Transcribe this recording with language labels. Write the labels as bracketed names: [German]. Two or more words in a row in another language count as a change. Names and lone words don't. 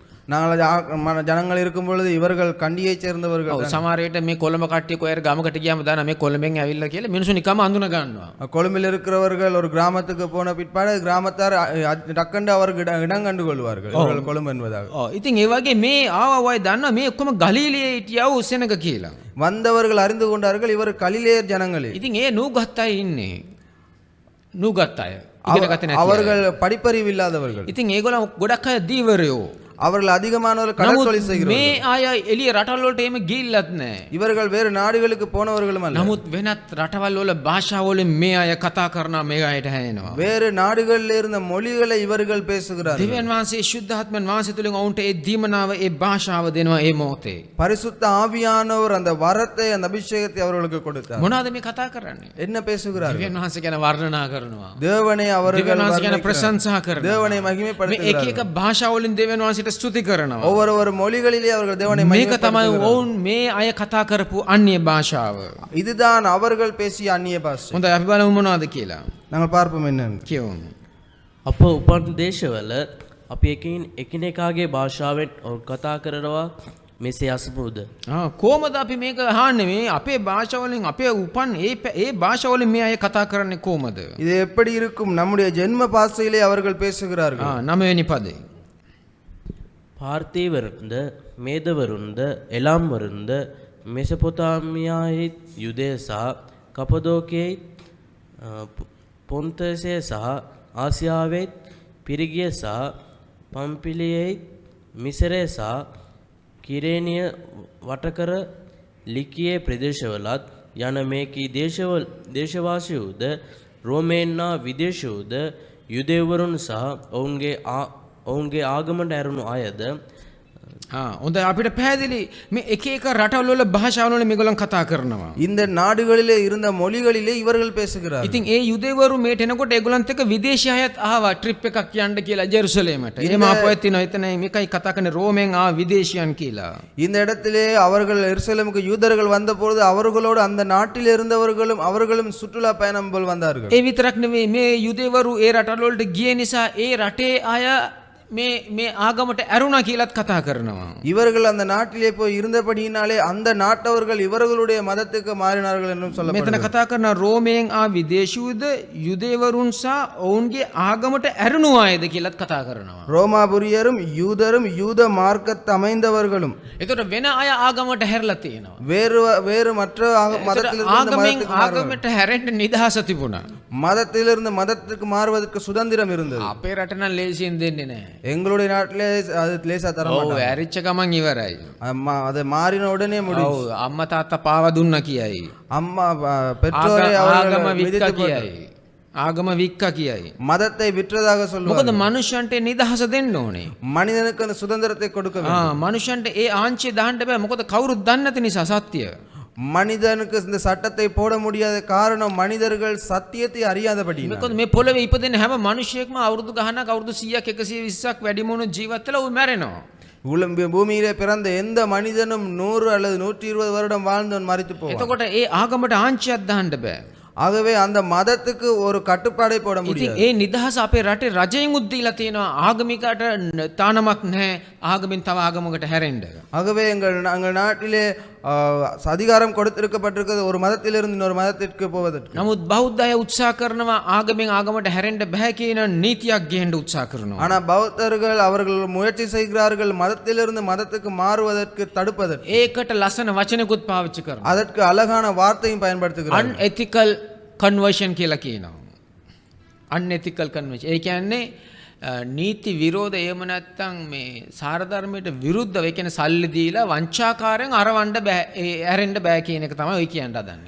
[Tamil] நாங்கள் ஜனங்கள் இருக்கும் பொழுது இவர்கள் கண்டியைச் சேர்ந்தவர்கள். [Sinhala] ඔව් සමහර විට මේ කොළඹ කට්ටිය කොහේ ගමකට ගියාම දාන මේ කොළඹෙන් ඇවිල්ලා කියලා මිනිසුන් නිකම්ම අඳුන ගන්නවා. [Tamil] கொழும்பில் இருக்கிறவர்கள் ஒரு கிராமத்துக்கு போன பிற்பாடு கிராமத்தார் டக்கண்டு அவருக்கு இடம் கண்டு கொள்வார்கள் இவர்கள் கொழும்பு என்பதாக. [Sinhala] ඉතින් ඒ වගේ මේ ආව අය දන්නවා මේ ඔක්කොම ගලිලේ හිටියා වූ සෙනග කියලා. [Tamil] வந்தவர்கள் அறிந்து கொண்டார்கள் இவர் கலிலேயர் ஜனங்களே. [Sinhala] ඉතින් ඒ නූගත් අය ඉන්නේ. නූගත් අය. ඉගෙන ගත්තේ නැති. [Tamil] அவர்கள் படிப்பறிவு இல்லாதவர்கள். [Sinhala] ඉතින් ඒගොල්ලෝ ගොඩක් අය දීවරයෝ. [Tamil] அவர்கள் அதிகமானவர்கள் கடற்கொலை செய்கிறார்கள். [Sinhala] මේ අය එළිය රටවල් වලට එහෙම ගිහිල්ලත් නැහැ. [Tamil] இவர்கள் வேறு நாடுகளுக்கு போனவர்களும் அல்ல. [Sinhala] නමුත් වෙනත් රටවල් වල භාෂාවලින් මේ අය කතා කරනවා මේ අයට හැයෙනවා. [Tamil] வேறு நாடுகளில் இருந்த மொழிகளை இவர்கள் பேசுகிறார்கள். [Sinhala] දෙවියන් වහන්සේ ශුද්ධාත්මයන් වහන්සේ තුලින් ඔවුන්ට ඒ දීමනාව ඒ භාෂාව දෙනවා ඒ මොහොතේ. [Tamil] பரிசுத்த ஆவியானவர் அந்த வரத்தை அந்த அபிஷேகத்தை அவர்களுக்கு கொடுத்தார். [Sinhala] මොනවාද මේ කතා කරන්නේ? [Tamil] என்ன பேசுகிறார்கள்? [Sinhala] දෙවියන් වහන්සේ ගැන වර්ණනා කරනවා. [Tamil] தேவனை அவர்கள் [Sinhala] දෙවියන් වහන්සේ ගැන [Tamil] வர்ணிக்கிறார்கள். [Sinhala] ප්‍රශංසා කරනවා. [Tamil] தேவனை [Sinhala] මේ එක [Tamil] மகிமைப்படுத்துகிறார்கள். [Sinhala] එක භාෂාවලින් දෙවියන් වහන්සේට ස්තුති කරනවා. [Tamil] ஒவ்வொரு மொழிகளிலே அவர்கள் தேவனை [Sinhala] මේක තමයි [Tamil] மகிமைப்படுத்துகிறார்கள். [Sinhala] ඔවුන් මේ අය කතා කරපු අන්‍ය භාෂාව. [Tamil] இதுதான் அவர்கள் பேசிய அந்நிய பாஷை. [Sinhala] හොඳයි අපි බලමු මොනවද කියලා. [Tamil] நாங்கள் பார்ப்போம் என்னன்னு. [Sinhala] කියවමු. අප උපන් දේශවල අපි එකිනෙකාගේ භාෂාවෙන් කතා කරනවා මෙසේ අසමුද. කොහොමද අපි මේක අහන්නේ? මේ අපේ භාෂාවලින් අපේ උපන් ඒ භාෂාවලින් මේ අය කතා කරන්නේ කොහොමද? [Tamil] இது எப்படி இருக்கும்? நம்முடைய ஜென்ம பாஷையிலே அவர்கள் பேசுகிறார்கள். [Sinhala] 9 වෙනි පදේ. පාර්තීවරුන්ද මේදවරුන්ද එලාම්වරුන්ද මෙසපොතාමියාහි යුදය සහ කපදෝකයෙහි පොන්තසේ සහ ආසියාවෙත් පිරිගිය සහ පම්පිලියෙහි මිසරේ සහ කිරේනිය වටකර ලිකියේ ප්‍රදේශවලත් යන මේකී දේශවාසීවුද රෝමේන්නා විදේශීවුද යුදෙවරුන් සහ ඔවුන්ගේ ආගමට ඇරුණු අයද හොඳයි අපිට පැහැදිලි මේ එක එක රටවල වල භාෂාවල වල මේගොල්ලන් කතා කරනවා. [Tamil] இந்த நாடுகளிலே இருந்த மொழிகளிலே இவர்கள் பேசுகிறார்கள். [Sinhala] ඉතින් ඒ යුදෙවරු මේට එනකොට ඒගොල්ලන්ත් එක්ක විදේශී අයත් ආවා ට්‍රිප් එකක් යන්න කියලා ජෙරුසලේමට. එහෙම ආපුවත් තියෙනවා එතන මේකයි කතා කරන්නේ රෝමෙන් ආ විදේශියන් කියලා. [Tamil] இந்த இடத்திலே அவர்கள் எருசலேமுக்கு யூதர்கள் வந்தபொழுது அவர்களோடு அந்த நாட்டில் இருந்தவர்களும் அவர்களும் சுற்றுலா பயணம் போல் வந்தார்கள். [Sinhala] ඒ විතරක් නෙවෙයි මේ යුදෙවරු ඒ රටවල වලට ගිය නිසා ඒ රටේ අය මේ ආගමට ඇරුණා කියලාත් කතා කරනවා. [Tamil] இவர்கள் அந்த நாட்டிலே போய் இருந்தபடியினாலே அந்த நாட்டவர்கள் இவர்களுடைய மதத்துக்கு மாறினார்கள் என்றும் [Sinhala] මෙතන [Tamil] சொல்லப்படுகிறது. [Sinhala] කතා කරන රෝමයෙන් ආ විදේශීයද යුදෙවරුන් සහ ඔවුන්ගේ ආගමට ඇරුණු අයද කියලාත් කතා කරනවා. [Tamil] ரோமாபுரியரும் யூதரும் யூத மார்க்கத்து அமைந்தவர்களும் [Sinhala] එතකොට වෙන අය ආගමට හැරලා තියෙනවා. [Tamil] வேறு மற்ற மதத்திலிருந்து மதத்துக்கு [Sinhala] ආගමට හැරෙන්න නිදහස තිබුණා. [Tamil] மதத்திலிருந்து மதத்துக்கு மாறுவதற்கு சுதந்திரம் இருந்தது. [Sinhala] අපේ රට නම් ලේසියෙන් දෙන්නේ නැහැ. [Tamil] எங்களுடைய நாட்டிலே அது லேசா தர [Sinhala] ඔව් [Tamil] மாட்டாங்க. [Sinhala] ඇරිච්ච ගමන් ඉවරයි. [Tamil] அது மாறின உடனே முடியும். [Sinhala] ඔව් අම්මා තාත්තා පාව දුන්නා කියයි. [Tamil] அம்மா பெற்றோரை அவர்கள் [Sinhala] ආගම වික්ක [Tamil] மிதித்து போட்டு [Sinhala] කියයි. ආගම වික්ක කියයි. [Tamil] மதத்தை விற்றதாக [Sinhala] මොකද [Tamil] சொல்லுவார்கள். [Sinhala] මනුෂ්‍යන්ට නිදහස දෙන්න ඕනේ. [Tamil] மனிதனுக்கு அந்த சுதந்திரத்தை கொடுக்க வேண்டும். [Sinhala] මනුෂ්‍යන්ට ඒ ආංචිය දාන්න බෑ. මොකද කවුරුත් දන්නේ නැති නිසා සත්‍ය. [Tamil] மனிதனுக்கு இந்த சட்டத்தை போட முடியாத காரணம் மனிதர்கள் சத்தியத்தை அறியாதபடி. [Sinhala] මොකද මේ පොළවේ ඉපදෙන හැම මිනිහෙක්ම අවුරුදු ගහනක් අවුරුදු 100ක් 120ක් වැඩි මොන ජීවත් වෙලා ඌ මැරෙනවා. [Tamil] பூமியிலே பிறந்த எந்த மனிதனும் 100 அல்லது 120 வருடம் வாழ்ந்தவன் மரித்து போவான். [Sinhala] එතකොට ඒ ආගමට ආංචියක් දාන්න බෑ. [Tamil] ஆகவே அந்த மதத்துக்கு ஒரு கட்டுப்பாடை போட [Sinhala] ඉතින් [Tamil] முடியாது. [Sinhala] ඒ නිදහස අපේ රටේ රජයෙන් උද්දීලා තියෙනවා. ආගමිකට තානමක් නැහැ. ආගමෙන් තව ආගමකට හැරෙන්න. [Tamil] ஆகவே எங்கள் நாட்டிலே அதிகாரம் கொடுத்திருக்கப்பட்டிருக்கிறது ஒரு மதத்திலிருந்து இன்னொரு மதத்திற்கு போவதற்கு. [Sinhala] නමුත් බෞද්ධ අය උත්සාහ කරනවා ආගමෙන් ආගමට හැරෙන්න බෑ කියන නීතියක් ගේන්න උත්සාහ කරනවා. [Tamil] ஆனா பௌத்தர்கள் அவர்கள் முயற்சி செய்கிறார்கள் மதத்திலிருந்து மதத்துக்கு மாறுவதற்கு தடுப்பதற்கு. [Sinhala] ඒකට ලස්සන වචනකුත් පාවිච්චි කරනවා. [Tamil] அதற்கு அழகான வார்த்தையும் பயன்படுத்துகிறார்கள். [English] unethical conversion [Sinhala] කියලා කියනවා. [English] unethical conversion. [Sinhala] ඒ කියන්නේ නීති විරෝධ එහෙම නැත්නම් මේ සාර ධර්මයට විරුද්ධව ඒ කියන්නේ සල්ලි දීලා වංචාකාරයෙන් අරවන්න බෑ ඇරෙන්න බෑ කියන එක තමයි ඔය කියන්න හදන්නේ.